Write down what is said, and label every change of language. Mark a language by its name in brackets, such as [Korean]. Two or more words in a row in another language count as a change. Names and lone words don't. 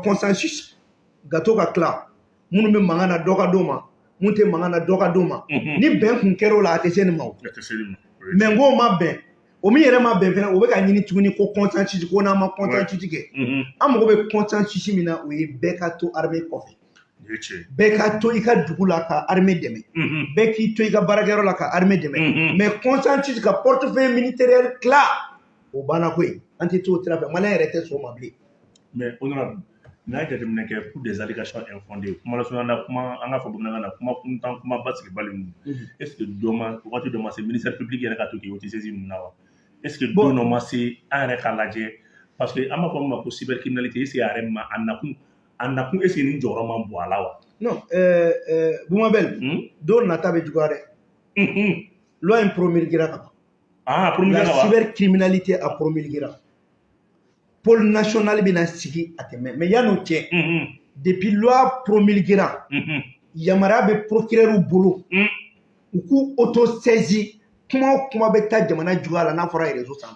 [Bambara] consensus ka to ka tila minnu bɛ mankan na dɔ ka d'o ma minnu tɛ mankan na dɔ ka d'o ma ni bɛn kun kɛra o la a tɛ se nin ma o mais n k'o ma bɛn o min yɛrɛ ma bɛn fana o bɛ ka ɲini tuguni ko consensus ko n'an ma consensus kɛ an mago bɛ consensus min na o ye bɛɛ ka to armée kɔfɛ bɛɛ ka to i ka dugu la ka armée dɛmɛ bɛɛ k'i to i ka baarakɛyɔrɔ la ka armée dɛmɛ mais consensus ka [French] portefeuille ministériel [Bambara] tila o banna koyi an tɛ to o sira fɛ maliyɛn yɛrɛ tɛ sɔn o ma bilen [French] mais honorable [Bambara] n'a ye jateminɛ kɛ [French] pour des allégations infondées [Bambara] kuma lasɔnna na kuma an ka fɔ bamanankan na kuma kuntan kuma basigi bali ninnu [French] est ce que [Bambara] dɔ ma wagati dɔ ma se [French] ministère public [Bambara] yɛrɛ ka to k'i autosaisir ninnu na wa [French] est ce que [Bambara] don dɔ ma se an yɛrɛ k'a lajɛ parce que an b'a fɔ min ma ko cybercriminalité [French] est ce que [Bambara] a yɛrɛ ma a nakun [French] est ce que [Bambara] nin jɔyɔrɔ ma bon a la wa non Bumabel don nata bɛ juguya dɛ loi in promulguera ka ban la cybercriminalité a promulguera [French] pôle national [Bambara] bɛna sigi a tɛmɛ mais yan'o cɛ [French] depuis loi promulguera [Bambara] yamaruya bɛ procureur bolo u k'u autosaisir kuma o kuma bɛ taa jamana juguya la n'a fɔra réseau sanfɛ